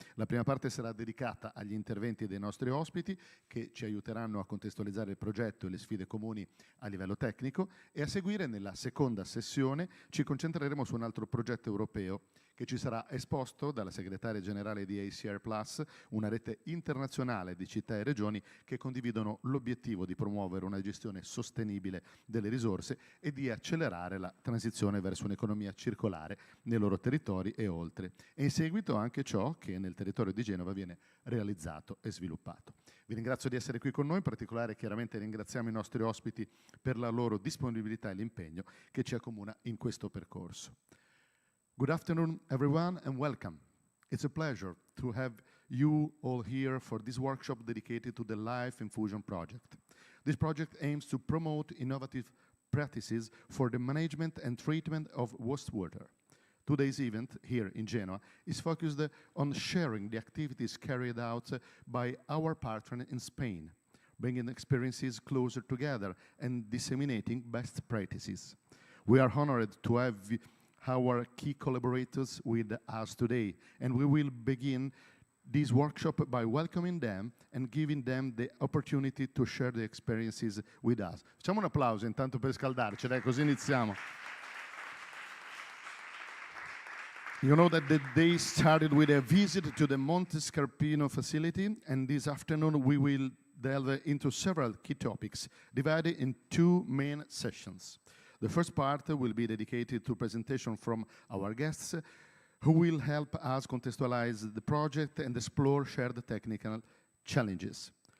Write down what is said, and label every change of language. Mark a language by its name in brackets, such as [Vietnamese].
[Italian] La prima parte sarà dedicata agli interventi dei nostri ospiti che ci aiuteranno a contestualizzare il progetto e le sfide comuni a livello tecnico, e a seguire nella seconda sessione ci concentreremo su un altro progetto europeo che ci sarà esposto dalla segretaria generale di ACR Plus, una rete internazionale di città e regioni che condividono l'obiettivo di promuovere una gestione sostenibile delle risorse e di accelerare la transizione verso un'economia circolare nei loro territori e oltre. E in seguito anche ciò che nel territorio di Genova viene realizzato e sviluppato. Vi ringrazio di essere qui con noi, in particolare chiaramente ringraziamo i nostri ospiti per la loro disponibilità e l'impegno che ci accomuna in questo percorso. [English] Good afternoon, everyone, and welcome. It's a pleasure to have you all here for this workshop dedicated to the Life Infusion project. This project aims to promote innovative practices for the management and treatment of wastewater. Today's event here in Genoa is focused on sharing the activities carried out by our partner in Spain, bringing experiences closer together and disseminating best practices. We are honored to have our key collaborators with us today, and we will begin this workshop by welcoming them and giving them the opportunity to share their experiences with us. [Italian] Facciamo un applauso intanto per scaldarci, dai, così iniziamo. [English] You know that the day started with a visit to the Monte Scarpino facility, and this afternoon we will delve into several key topics divided in 2 main sessions. The first part will be dedicated to presentation from our guests who will help us contextualize the project and explore shared technical challenges.